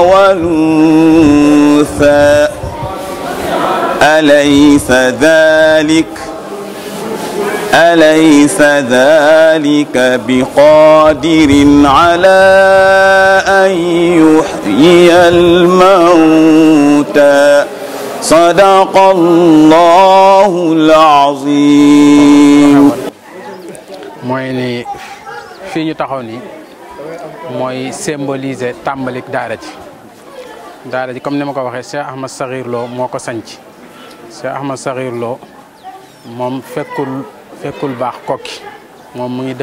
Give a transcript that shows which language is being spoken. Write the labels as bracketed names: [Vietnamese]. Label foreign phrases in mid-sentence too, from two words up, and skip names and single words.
[Arabic] والأنثى أليس ذلك بقادر على أن يحيي الموتى صدق الله العظيم. [Wolof] mooy ni fii ñu taxaw nii mooy symboliser tàmbalik daara ji comme ni ma ko waxee Cheikh Ahmad Sakhir Lo moo ko sanc Cheikh Ahmad Sakhir Lo moom fekkul baax kokki moom mu ngi